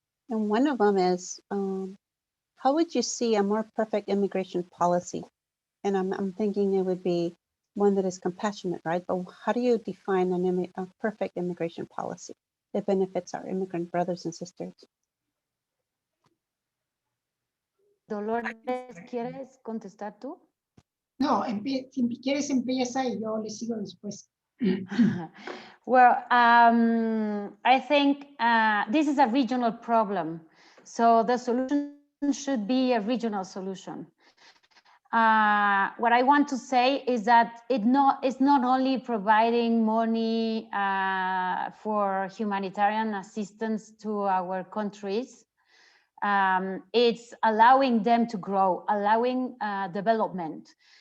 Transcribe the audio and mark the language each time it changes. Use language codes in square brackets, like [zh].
[en] And one of them is, how would you see a more perfect immigration policy? And I'm thinking it would be one that is compassionate, right? But how do you define a perfect immigration policy that benefits our immigrant brothers and sisters? [es] Dolores, ¿quieres contestar tú? No, si quieres empieza y yo le sigo después. [en] Well, I think this is a regional problem. So the solution should be a regional solution. What I want to say is that it's not only providing money for humanitarian assistance to our countries, it's allowing them to grow, allowing development.